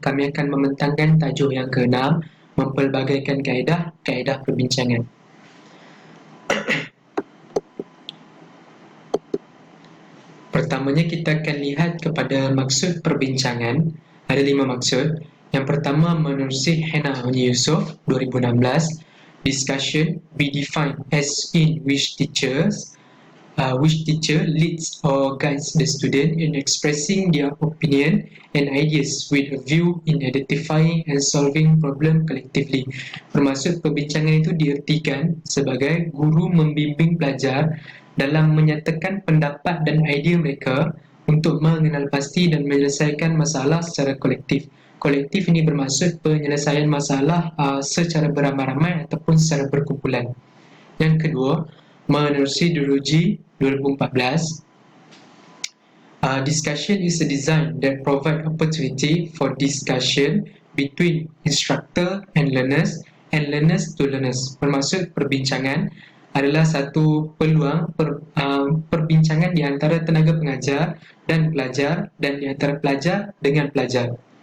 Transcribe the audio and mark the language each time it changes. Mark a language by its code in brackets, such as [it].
[ms] Kami akan membentangkan tajuk yang keenam, mempelbagaikan kaedah perbincangan. Pertamanya kita akan lihat kepada maksud perbincangan. Ada 5 maksud. Yang pertama, menerusi [en] Hannah Yusof 2016, discussion be defined as in which teacher leads or guides the student in expressing their opinion and ideas with a view in identifying and solving problem collectively. [ms] Bermaksud perbincangan itu diartikan sebagai guru membimbing pelajar dalam menyatakan pendapat dan idea mereka untuk mengenal pasti dan menyelesaikan masalah secara kolektif. Kolektif ini bermaksud penyelesaian masalah secara beramai-ramai ataupun secara berkumpulan. Yang kedua, menerusi [en] Duruji 2014, discussion is a design that provide opportunity for discussion between instructor and learners to learners. [ms] Bermaksud perbincangan adalah satu peluang perbincangan di antara tenaga pengajar dan pelajar dan di antara pelajar dengan pelajar.